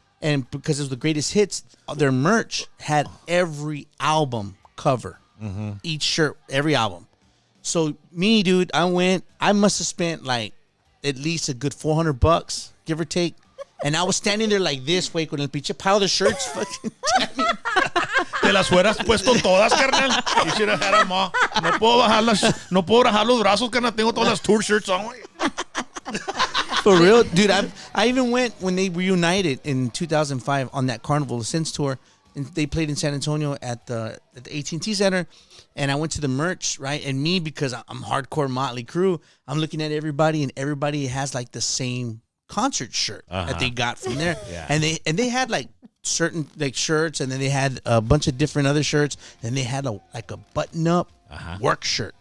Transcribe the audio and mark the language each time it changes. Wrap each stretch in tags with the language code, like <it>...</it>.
<en>And because it was the greatest hits, their merch had every album cover, each shirt, every album. So me, dude, I must have spent like at least a good $400, give or take. And I was standing there like this, güey,</en> <es>con el pinche</es> <en>pile of shirts. Fucking</en> <es>Te las fueras puesto todas, carnal.</es> <en>You should have had them all.</en> <es>No puedo bajar los brazos, carnal. Tengo todas las</es> <en>tour shirts on. For real, dude. I even went when they reunited in 2005 on that Carnival of Sins tour, and they played in San Antonio at the AT&T Center, and I went to the merch, right? And me, because I'm hardcore Motley Crue, I'm looking at everybody, and everybody has like the same concert shirt that they got from there, and they had like certain like shirts, and then they had a bunch of different other shirts, and they had a button up work shirt.</en>